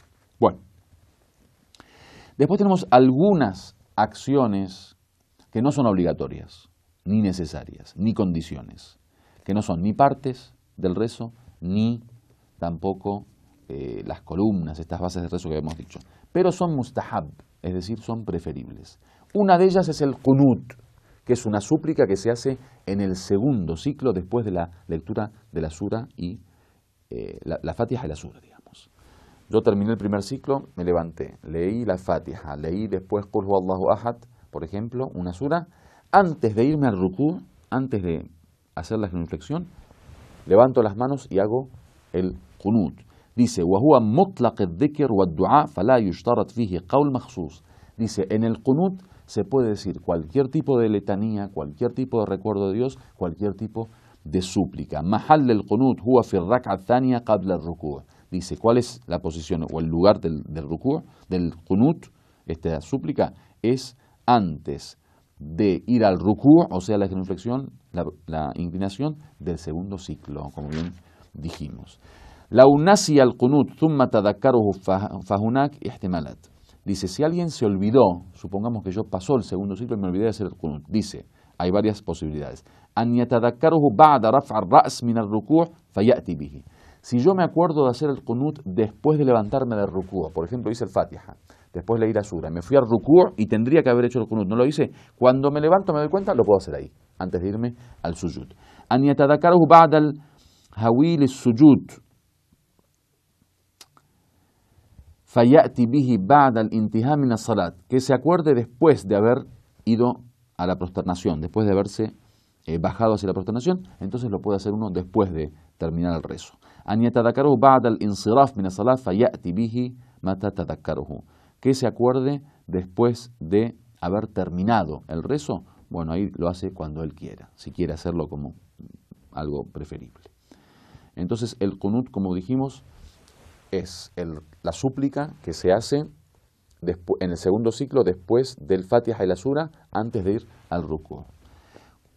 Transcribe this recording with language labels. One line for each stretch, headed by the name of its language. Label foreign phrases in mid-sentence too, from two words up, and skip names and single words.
Spanish: Bueno, después tenemos algunas acciones que no son obligatorias, ni necesarias, ni condiciones, que no son ni partes del rezo, ni tampoco las columnas, estas bases de rezo que hemos dicho, pero son mustahab, es decir, son preferibles. Una de ellas es el qunut, que es una súplica que se hace en el segundo ciclo después de la lectura de la sura y la Fatiha y la sura, digamos. Yo terminé el primer ciclo, me levanté, leí la Fatiha, leí después
Arabic: قل هو الله أحد,
Spanish: por ejemplo, una sura. Antes de irme al rukú, antes de hacer la genuflexión, levanto las manos y hago el qunut. Dice,
Arabic: وَهُوَ مُطْلَقِ الذِّكْرِ وَالدُّعَاء فَلَا يُشْتَرَطْ فِيهِ قَوْلٌ مَخْصُوص.
Spanish: Dice, en el qunut se puede decir cualquier tipo de letanía, cualquier tipo de recuerdo de Dios, cualquier tipo de súplica.
Arabic: مَحَلَّ الْقُنُوت هُوَ فِي الرَّكْعَةِ الثَّانِيَةِ قَبْلَ الرُّكُوعِ.
Spanish: Dice, ¿cuál es la posición o el lugar del rukú', del qunut? Esta súplica es antes de ir al rukú', o sea, la genuflexión, la inclinación del segundo ciclo, como bien dijimos.
Arabic: لو نسي القنوت ثم تذكره فهناك احتمالات.
Spanish: Dice, si alguien se olvidó, supongamos que yo pasó el segundo ciclo y me olvidé de hacer el qunut, dice, hay varias posibilidades.
Arabic: أن يتذكره بعد رفع الرأس من الركوع فيأتي به.
Spanish: Si yo me acuerdo de hacer el qunut después de levantarme del rukú', por ejemplo, hice el Fatiha, después leí la sura, me fui al rukú' y tendría que haber hecho el qunut, no lo hice, cuando me levanto me doy cuenta, lo puedo hacer ahí, antes de irme al sujud.
Arabic: أن يتذكره بعد الهويل السجود فَيَأْتِ بِهِ بَعْدَ الْإِنْتِهَاءِ مِنَ الصَّلَاةِ,
Spanish: que se acuerde después de haber ido a la prosternación, después de haberse bajado hacia la prosternación, entonces lo puede hacer uno después de terminar el rezo.
Arabic: أَنْ يَتَذَكَّرُهُ بَعْدَ الْإِنْصِرَافِ مِنَ الصَّلَاةِ فَيَأْتِ بِهِ مَتَى تَذَكَّرُهُ,
Spanish: que se acuerde después de haber terminado el rezo, bueno, ahí lo hace cuando él quiera, si quiere hacerlo como algo preferible. Entonces el qunut, como dijimos, es la súplica que se hace en el segundo ciclo después del Fatiha y la sura, antes de ir al rukú'.